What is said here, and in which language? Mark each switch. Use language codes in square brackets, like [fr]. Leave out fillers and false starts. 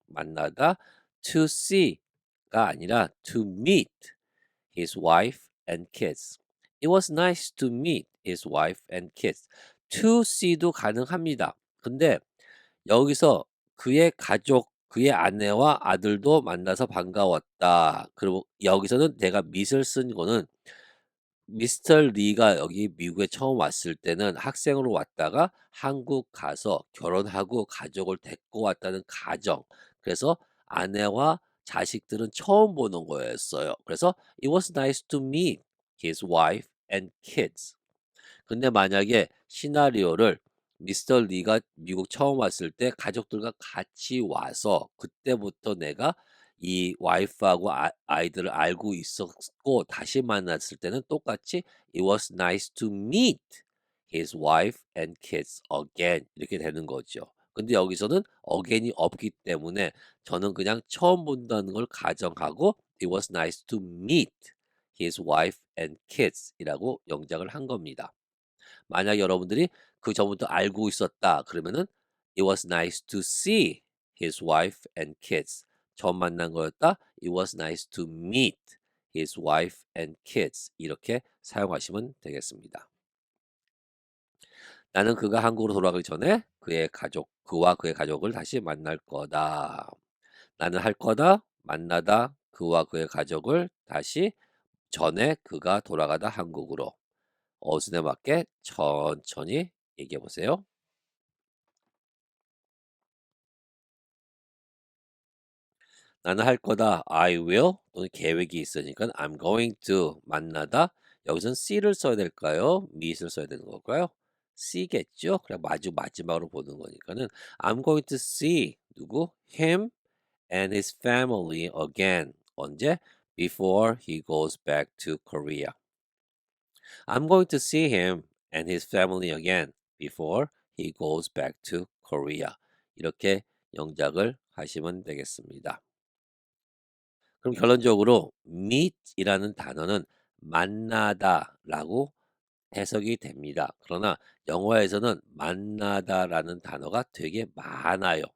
[ko] 만나다, [en] to see가 [ko] 아니라 [en] to meet his wife and kids. It was nice to meet his wife and kids. To see [ko] 도 가능합니다. 근데 여기서 그의 가족, 그의 아내와 아들도 만나서 반가웠다. 그리고 여기서는 내가 meet을 쓴 거는 미스터 리가 여기 미국에 처음 왔을 때는 학생으로 왔다가 한국 가서 결혼하고 가족을 데리고 왔다는 가정. 그래서 아내와 자식들은 처음 보는 거였어요. 그래서 [en] It was nice to meet his wife and kids. [ko] 근데 만약에 시나리오를 미스터 리가 미국 처음 왔을 때 가족들과 같이 와서 그때부터 내가 이 와이프하고 아이들을 알고 있었고 다시 만났을 때는 똑같이 [en] It was nice to meet his wife and kids again [ko] 이렇게 되는 거죠. 근데 여기서는 again이 없기 때문에 저는 그냥 처음 본다는 걸 가정하고 [en] It was nice to meet his wife and kids [ko] 이라고 영작을 한 겁니다. 만약 여러분들이 그 전부터 알고 있었다 그러면은 [en] It was nice to see his wife and kids. [ko] 처음 만난 거였다. [en] It was nice to meet his wife and kids. [ko] 이렇게 사용하시면 되겠습니다. 나는 그가 한국으로 돌아가기 전에 그와 그의 가족을 다시 만날 거다. 나는 할 거다. 만나다. 그와 그의 가족을 다시 전에 그가 돌아가다 한국으로. 어순에 맞게 천천히 얘기해 보세요. 나는 할 거다. [en] I will [ko] 또는 계획이 있으니까 [en] I'm going to [ko] 만나다. 여기서는 see를 써야 될까요? meet을 써야 되는 걸까요? see겠죠. 그냥 마지막으로 보는 거니까는 [en] I'm going to see [ko] 누구? [en] him and his family again. [ko] 언제? [en] Before he goes back to Korea. I'm going to see him and his family again before he goes back to Korea. [ko] 이렇게 영작을 하시면 되겠습니다. 그럼 결론적으로 meet이라는 단어는 만나다라고 해석이 됩니다. 그러나 영어에서는 만나다라는 단어가 되게 많아요.